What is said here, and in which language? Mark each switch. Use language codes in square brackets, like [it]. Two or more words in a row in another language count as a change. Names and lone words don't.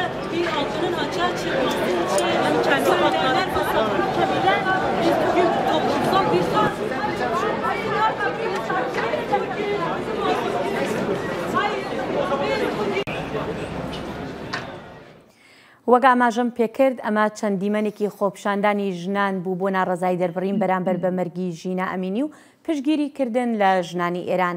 [tr] bir altının açığa çıkması için kendi haklarına savunabilen bir toplumsal bir [ckb] وەک ئاماژەم پێکرد ئەمە چەند دیمەنێکی خۆپشاندانی ژنان بوو بۆ ناڕەزای دەربڕین بەرامبەر بە مەرگی ژینە ئەمینی و پشتگیریکردن لە ژنانی ئێران.